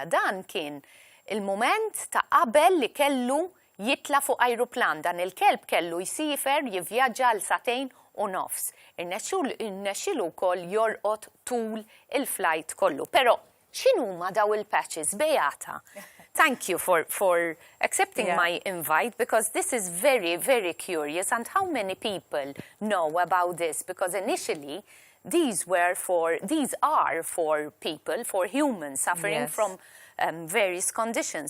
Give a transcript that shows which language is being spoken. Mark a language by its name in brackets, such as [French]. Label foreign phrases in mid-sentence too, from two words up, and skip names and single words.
[Maltese] Dan kien il-mument ta' qabel li kellu jitla fuq ajruplan. Dan il-kelb kellu jsifer jivvjaġġa għal 2 u nofs. Irnexxielu wkoll jorqod tul il-flight kollu. Però x'inhuma daw il-patches, Beata? [English] Thank you for accepting my invite, because this is very, very curious. And how many people know about this? Because initially, these are for people, for humans suffering from various conditions.